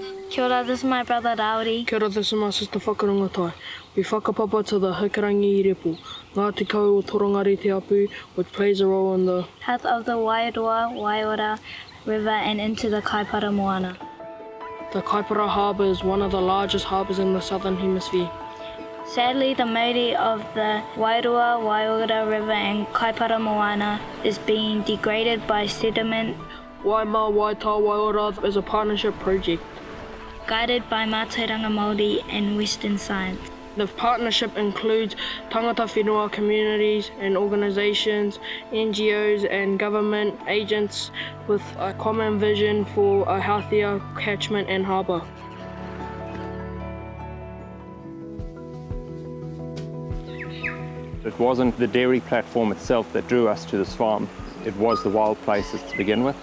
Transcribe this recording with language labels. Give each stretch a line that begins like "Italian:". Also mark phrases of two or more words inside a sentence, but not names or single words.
Māori: Kia ora,
English: this is my brother Rauri.
Māori: Kia ora,
English: this is my sister Whakarangatai. We whakapapa to the Hikarangi i Repu, Ngā Tikau o Torongari Te Apu, which plays a role in the health of the Wairua, Waiora River and into the Kaipara Moana. The Kaipara Harbour is one of the largest harbours in the southern hemisphere. Sadly, the mauri of the Wairua, Waiora River and Kaipara Moana is being degraded by sediment. Waima Waitai Waiora is a partnership project guided by
Māori: Mātauranga Māori
English: and Western science. The partnership includes
Māori: tangata whenua
English: communities and organisations, NGOs and government agents with a common vision for a healthier catchment and harbour. It wasn't the dairy platform itself that drew us to this farm, it was the wild places to begin with.